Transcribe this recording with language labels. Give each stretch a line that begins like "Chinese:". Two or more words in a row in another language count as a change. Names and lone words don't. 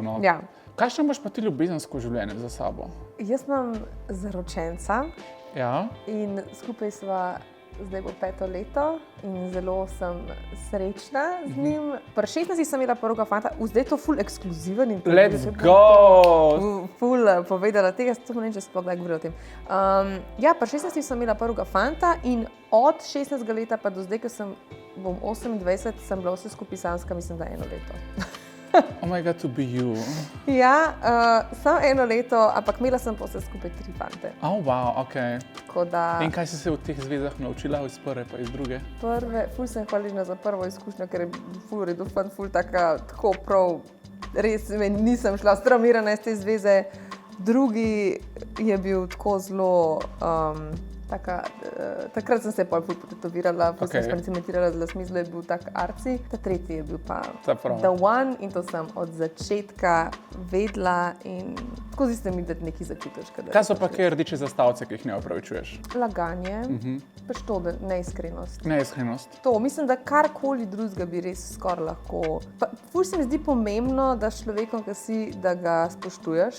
Slovenian: No. Ja. Kakšno imaš pa ti ljubezensko življenje za sabo? Jaz imam zaročenca in skupaj sva zdaj bo 5. leto in zelo sem srečna z njim. Pri 16 sem imela prvega fanta, zdaj je to ful ekskluziven in
English: let's go!
Slovenian: Ful povedala tega, to ne vem, če sploh kdaj govorila o tem. Pri 16 sem imela prvega fanta in od 16. leta pa do zdaj, ko bom 28, sem bila vse skupaj samska, mislim, da 1 leto.
English: Oh my God, to be you.
Slovenian: Ja, samo 1 leto, ampak imela sem pa vse skupaj 3 fante.
English: Oh, wow, ok.
Slovenian: Da, in kaj si se v teh zvezah naučila, iz prve pa iz druge? Ful sem hvaležna za prvo izkušnjo, ker je ful redu fant, ful tako prav, res nisem šla straumirana iz te zveze. Drugi je bil tako zelo, takrat sem se pol ful potetovirala, ful sem cementirala z lasmi, zelo je bil tak arci. Ta tretji je bil pa
English: the one
Slovenian: in to sem od začetka vedela in skozi se mi, da nekaj začutiš. Kaj so pa kaj rdeče zastavce, ki jih ne opravičuješ? Laganje, pač to, neiskrenost. Neiskrenost. To, mislim, da karkoli drugega bi res skoraj lahko. Ful se mi zdi pomembno, da s človekom, ki si, da ga spoštuješ.